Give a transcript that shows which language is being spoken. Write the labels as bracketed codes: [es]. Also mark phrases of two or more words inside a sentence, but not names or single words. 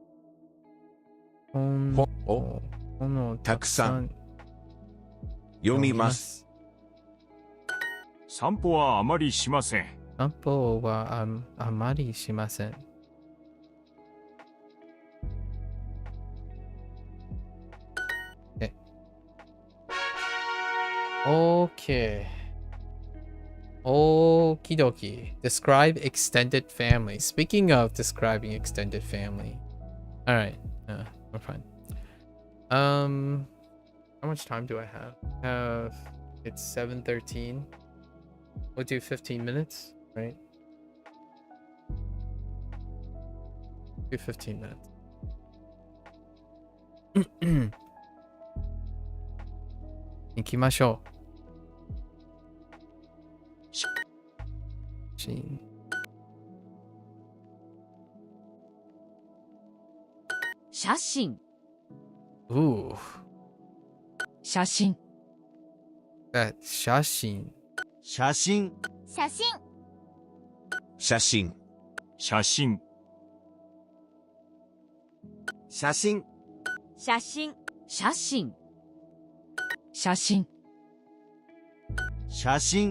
[ja] 本をたくさん読みます。散歩はあまりしません。散歩はあまりしません。Okay. [en] Okie dokie. Describe extended family. Speaking of describing extended family. Alright. We're fine. How much time do I have? It's 7:13. We'll do 15 minutes, right? Do 15 minutes. [ja] 行きましょう。写真。 Ooh. 写真。 That 写真。写真。写真。写真。写真。写真。写真。写真。写真。写真。